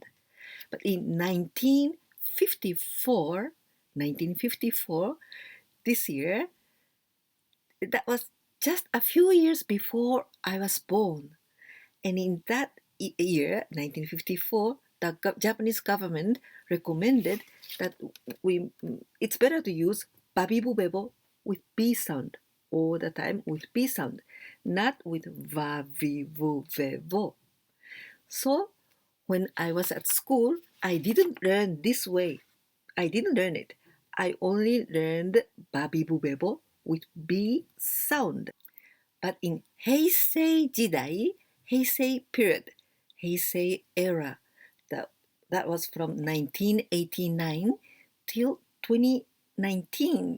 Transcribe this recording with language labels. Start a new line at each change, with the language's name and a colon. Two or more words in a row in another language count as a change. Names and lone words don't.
English: But in 1954, this year, that was just a few years before I was born. And in that year, 1954, the Japanese government recommended that it's better to use babibubebo with B sound all the time, with B sound, not with va, vi, vu, ve, vo. So when I was at school, I didn't learn this way. I didn't learn it. I only learned babibubebo with B sound. But in
Japanese: 平成時代,
English: Heisei period, Heisei era, the That was from 1989 till 2019.